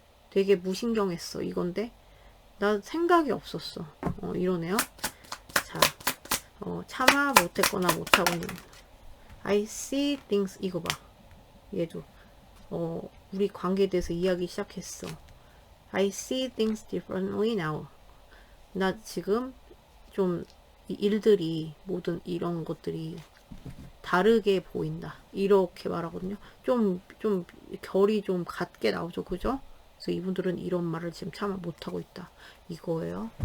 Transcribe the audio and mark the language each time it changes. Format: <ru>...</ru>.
<ko>되게 무신경했어. 이건데 나 생각이 없었어. 이러네요. 자, 차마 못했거나 못하고 있는.</ko> <en>I see things.</en> <ko>이거 봐. 얘도 우리 관계에 대해서 이야기 시작했어.</ko> <en>I see things differently now.</en> <ko>나 지금 좀 일들이 모든 이런 것들이 다르게 보인다. 이렇게 말하거든요. 좀 결이 좀 같게 나오죠. 그죠? 그래서 이분들은 이런 말을 지금 참 못하고 있다. 이거예요.</ko>